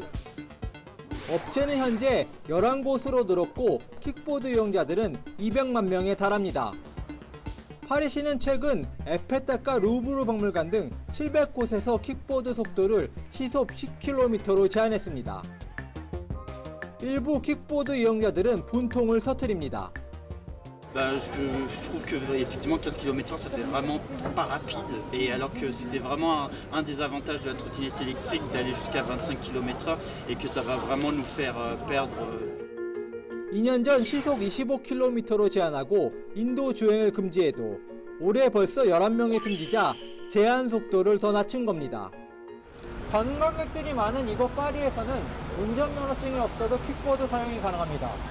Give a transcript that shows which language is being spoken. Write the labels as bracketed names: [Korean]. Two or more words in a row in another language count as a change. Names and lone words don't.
[Korean] 업체는 현재 11곳으로 늘었고 킥보드 이용자들은 200만 명에 달합니다. 파리시는 최근 에펠탑과 루브르 박물관 등 700곳에서 킥보드 속도를 시속 10km로 제한했습니다. 일부 킥보드 이용자들은 분통을 터뜨립니다. [French] Je trouve que effectivement 15 km/h ça fait vraiment pas rapide et alors que c'était vraiment un des avantages de la trottinette électrique d'aller jusqu'à 25 km/h et que ça va vraiment nous faire perdre [Korean] 2년 전 시속 25km로 제한하고 인도 주행을 금지해도 올해 벌써 11명이 숨지자 제한 속도를 더 낮춘 겁니다. 관광객들이 많은 이곳 파리에서는 운전면허증이 없어도 킥보드 사용이 가능합니다.